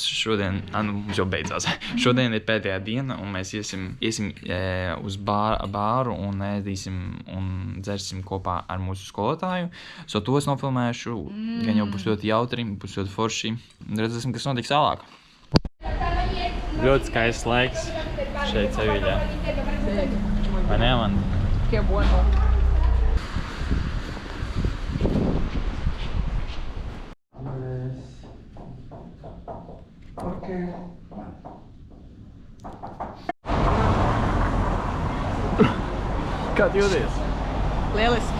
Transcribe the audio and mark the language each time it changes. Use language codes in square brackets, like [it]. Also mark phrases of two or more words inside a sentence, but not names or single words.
[lv] Šodien, mums jau beidzās. Šodien ir pēdējā diena, un mēs iesim uz bāru un ēdīsim un dzersim kopā ar mūsu skolotāju. Tos nofilmēšu, gan jau būs ļoti jautri, būs ļoti forši. Redzēsim, kas notiks tālāk. Ļoti skaists laiks šeit Seviļā. Vai ne, Amanda? [es] Qué bueno. [lv] Kā tu jūties? Lieliski.